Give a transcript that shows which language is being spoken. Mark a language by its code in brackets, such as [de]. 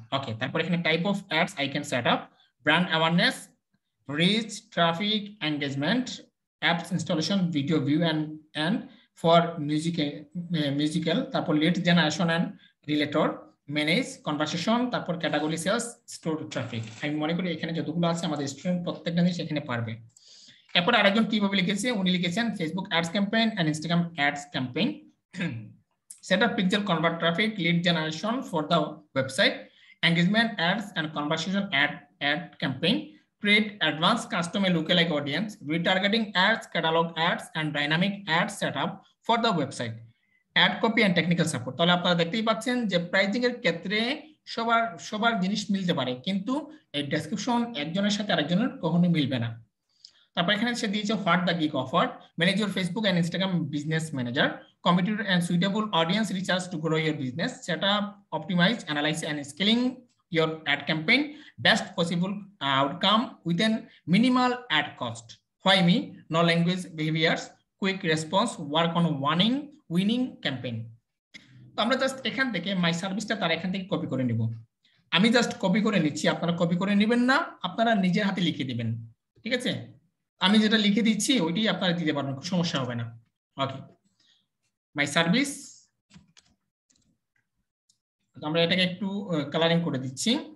[bn] Okay, তারপর এখানে type of ads I can set up, brand awareness, rich, traffic, engagement, apps installation, video view and for musical, তারপর lead generation and Relator, manage conversation, তারপর category sales, store traffic. আমি মনে করি এখানে যতগুলো আছে আমাদের স্টুডেন্ট প্রত্যেকটা জিনিস এখানে পারবে। এরপর আরেকজন কিভাবে লিখেছে, উনি লিখেছেন [en] Facebook ads campaign and Instagram ads campaign, set up pixel convert traffic, lead generation for the website, engagement ads and conversation ad campaign, create advanced custom lookalike audience, retargeting ads, catalog ads and dynamic ads setup for the website, ad copy and technical support। [bn] তাহলে আপনারা দেখতেই পাচ্ছেন যে pricing এর ক্ষেত্রে সবার জিনিস মিলতে পারে, কিন্তু এই ডেসক্রিপশন একজনের সাথে আরেকজনের কখনোই মিলবে না। তারপর এখানে সে দিয়েছে [en] What the gig offer, manage your Facebook and Instagram business manager, competitive and suitable audience research to grow your business, set up, optimize, analyze and scaling your ad campaign, best possible outcome within minimal ad cost. Why me? No language behaviors, quick response, work on winning campaign. [bn] তো আমরা just এখান থেকে মাই সার্ভিসটা তার এখান থেকে copy করে নিব। আমি জাস্ট কপি করে নিচ্ছি, আপনারা কপি করে নেবেন না, আপনারা নিজের হাতে লিখে দিবেন, ঠিক আছে? আমি যেটা লিখে দিচ্ছি ওইটাই আপনারা দিতে পারবেন, সমস্যা হবে না। ওকে, মাই সার্ভিস, আমরা এটাকে একটু কালারিং করে দিচ্ছি।